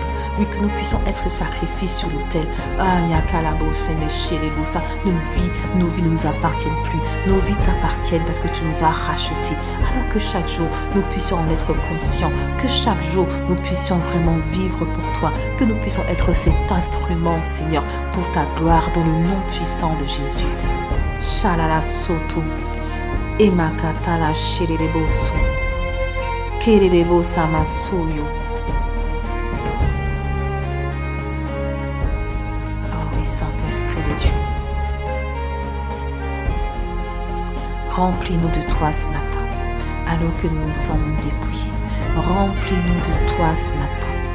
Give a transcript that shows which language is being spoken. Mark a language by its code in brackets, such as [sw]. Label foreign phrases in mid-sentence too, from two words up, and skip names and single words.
[fr] Oui, que nous puissions être ce sacrifice sur l'autel. Ah, nos vies ne nous appartiennent plus. Nos vies t'appartiennent parce que tu nous as rachetés. Alors que chaque jour, nous puissions en être conscients. Que chaque jour, nous puissions vraiment vivre pour toi. Que nous puissions être cet instrument, Seigneur, pour ta gloire dans le nom puissant de Jésus. Shalala soto. Emakatala sheleleboso. Kerelebo samasuyo. Oh oui, Saint-Esprit de Dieu. Remplis-nous de toi ce matin, alors que nous nous sommes dépouillés. Remplis-nous de toi ce matin.